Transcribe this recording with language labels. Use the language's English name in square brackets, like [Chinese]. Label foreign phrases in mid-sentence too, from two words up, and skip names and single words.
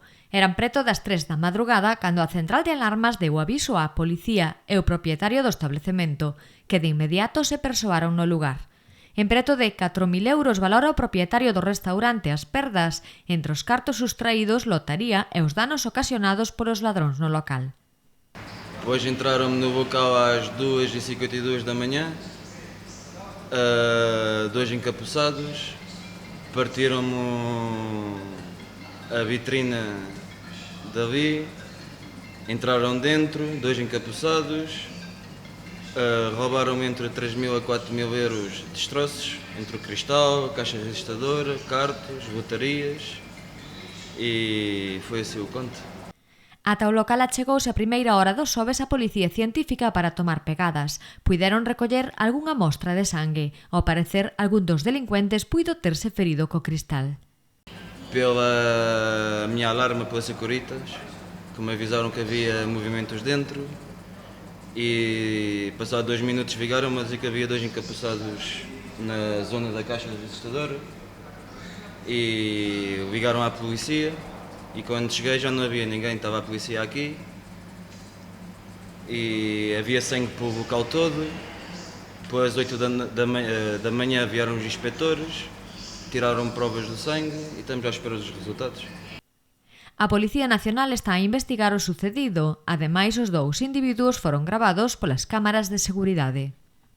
[Galician] Eran preto das 3 da madrugada cando a central de alarmas deu aviso á policía e o propietario do establecemento, que de inmediato se persoaron no lugar. En preto de 4.000 euros valora o propietario do restaurante as perdas entre os cartos sustraídos, lotaría e os danos ocasionados polos ladróns no local. [Portuguese] Depois entraram-me no local às 2h52 da manhã, dois encapuçados, partiram-me a vitrina dali, entraram dentro, dois encapuçados, roubaram-me entre 3.000 a 4.000 euros de destroços, entre o cristal, caixa registradora, cartos, lotarias, e foi assim o conto. [Galician] Ata o local achegouse a primeira hora do xoves a Policía Científica para tomar pegadas. Puideron recoller algunha mostra de sangue. Ao parecer, algún dos delincuentes puido terse ferido co cristal. [Portuguese] Pela minha alarma pelas Securitas, que me avisaram que havia movimentos dentro, e passados 2 minutos ligaram-me a dizer que havia dois encapuçados na zona da caixa registradora e ligaram à polícia. E quando cheguei já não havia ninguém, estava a polícia aqui e havia sangue pelo local todo. Depois às 8 da manhã vieram os inspectores, tiraram provas do sangue e estamos à espera dos resultados. [Galician] A Policía Nacional está a investigar o sucedido. Ademais, os dous individuos foron gravados polas cámaras de seguridade.